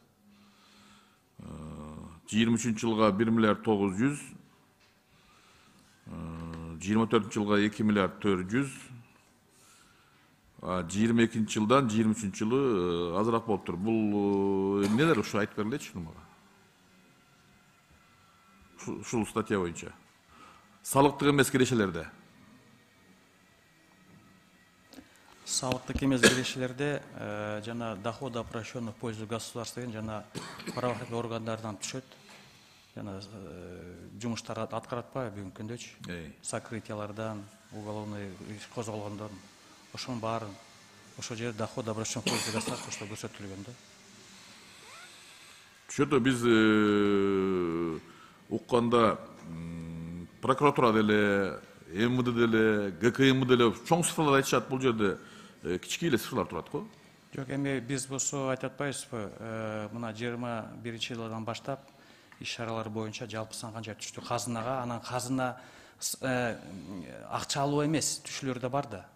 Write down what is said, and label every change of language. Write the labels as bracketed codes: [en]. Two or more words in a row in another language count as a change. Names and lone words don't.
[ky] 23 жылга 1 миллиард 900, 24 жылга 2 миллиард 400, 22 жылдан 23 жылы азыраак болуп тур. Бул эмнелер ушу айтып берилечи мага? Ушул статья боюнча. Салыктык эмес кирешелерде. Салыктык эмес кирешелерде жана [ru] доходы обращенных в пользу государства [ky] деген жана правоохранительный органдардан түшөт. Жана жумуштар аткарат атпайбы бүгүнкү күндөчү? Сокрытиялардан, уголовный иш козголгондон, ошонун баарын ошол жерде [ru] доходы обращенных в пользу государства [ky] ошо көрсөтүлгөн да. Түшөтө биз укканда прокуратура деле, МВД деле, ГКМ деле чоң цифрлар айтышат, бул жерде кичике эле цифрлар турат го. Жок, эми биз болсо айтып атпайбызбы, мына 21-жылдан баштап иш-чаралар боюнча жалпы сан канча түштү казынага, анан казына акча алуу эмес, түшүүлөр да бар да.